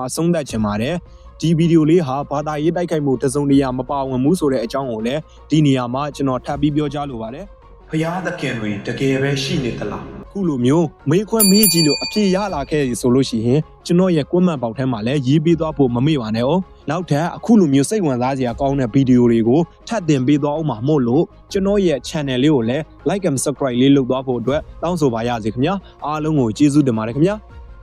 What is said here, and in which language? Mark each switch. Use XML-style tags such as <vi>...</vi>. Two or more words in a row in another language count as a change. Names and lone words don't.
<my>အဆုံးသတ်ချင်ပါတယ်။ဒီဗီဒီယိုလေးဟာဘာသာရေးတိုက်ခိုက်မှုတစုံတရာမပါဝင်ဘူးဆိုတဲ့အကြောင်းကိုလည်းဒီနေရာမှာကျွန်တော်ထပ်ပြီးပြောကြားလိုပါတယ်။ဘုရားသခင်တွေတကယ်ပဲရှိနေသလား။ခုလိုမျိုးမေးခွန်းမေးကြည့်လို့အဖြေရလာခဲ့ပြီဆိုလို့ရှိရင်ကျွန်တော်ရဲ့ကွန်မန့်ပေါက်ထဲမှာလည်းရေးပေးသွားဖို့မမေ့ပါနဲ့哦နောက်ထပ်အခုလိုမျိုးစိတ်ဝင်စားစရာကောင်းတဲ့ဗီဒီယိုတွေကိုထပ်တင်ပေးသွားအောင်မှာမို့လို့ကျွန်တော်ရဲ့ channel လေးကိုလည်း</my> <en>like and subscribe</en> <my>လေးလုပ်သွားဖို့အတွက်တောင်းဆိုပါရစေခင်ဗျာအားလုံးကိုကျေးဇူးတင်ပါတယ်ခင်ဗျာ</my>